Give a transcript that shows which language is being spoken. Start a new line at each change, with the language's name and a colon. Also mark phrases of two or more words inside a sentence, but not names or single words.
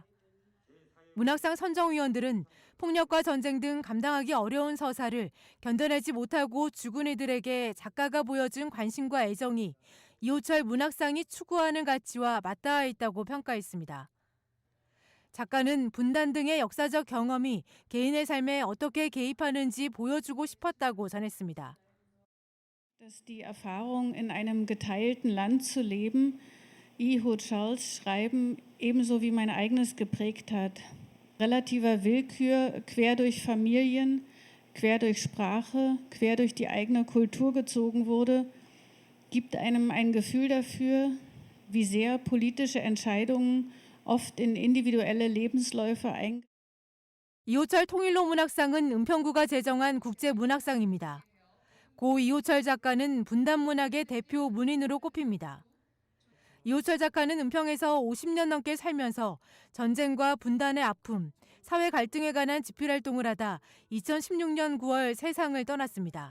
Korean: 문학상 선정위원들은 폭력과 전쟁 등 감당하기 어려운 서사를 견뎌내지 못하고 죽은 이들에게 작가가 보여준 관심과 애정이 이호철 문학상이 추구하는 가치와 맞닿아 있다고 평가했습니다. 작가는 분단 등의 역사적 경험이 개인의 삶에 어떻게 개입하는지 보여주고 싶었다고 전했습니다.
German: Dass die Erfahrung, in einem geteilten Land zu leben, Iho Charles schreiben, ebenso wie mein eigenes geprägt hat. Relativer Willkür, quer durch Familien, quer durch Sprache, quer durch die eigene Kultur gezogen wurde, gibt einem ein Gefühl dafür, wie sehr politische Entscheidungen oft in individuelle Lebensläufe eingreifen.
Korean: 이호철 통일로 문학상은 은평구가 제정한 국제문학상입니다. 고 이호철 작가는 분단문학의 대표 문인으로 꼽힙니다. 이호철 작가는 은평에서 50년 넘게 살면서 전쟁과 분단의 아픔, 사회 갈등에 관한 집필활동을 하다 2016년 9월 세상을 떠났습니다.